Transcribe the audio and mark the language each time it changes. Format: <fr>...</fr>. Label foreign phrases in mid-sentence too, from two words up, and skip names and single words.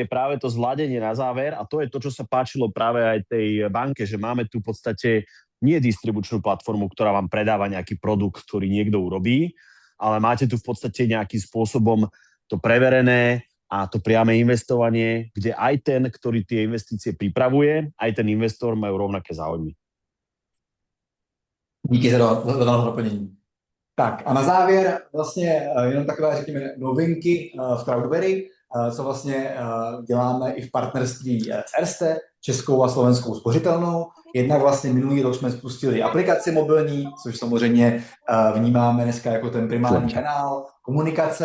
<sk>je práve to zladenie na záver a to je to, čo sa páčilo práve aj tej banke, že máme tu v podstate nie distribučnú platformu, ktorá vám predáva nejaký produkt, ktorý niekto urobí, ale máte tu v podstate nejakým spôsobom to preverené a to priame investovanie, kde aj ten, ktorý tie investície pripravuje, aj ten investor majú rovnaké záujmy.</sk> <cs>Díky za doplnění. Tak a na závěr vlastně jenom takové, řekněme, novinky v Crowdberry, co vlastně děláme i v partnerství s Erste, českou a slovenskou spořitelnou. Jednak vlastně minulý rok jsme spustili aplikaci mobilní, což samozřejmě vnímáme dneska jako ten primární kanál komunikace.</cs>